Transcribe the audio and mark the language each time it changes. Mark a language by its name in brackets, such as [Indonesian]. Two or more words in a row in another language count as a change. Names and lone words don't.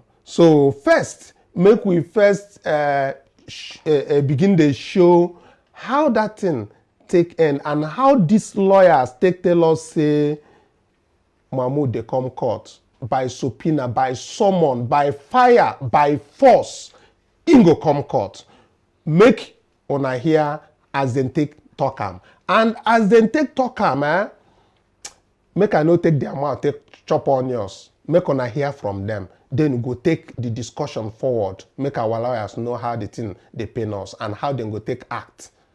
[Nigerian Pidgin] So first, make we first begin to show how that thing take end and how these lawyers take tell us say Mahmood they come court by subpoena, by summon, by fire, by force. In go come court. Make una hear as they take talk am. And as they take talk am, make I no take their mouth, take chop onions. Make una hear from them. Then go take the discussion forward. Make our lawyers know how the thing they pain us and how they go take act.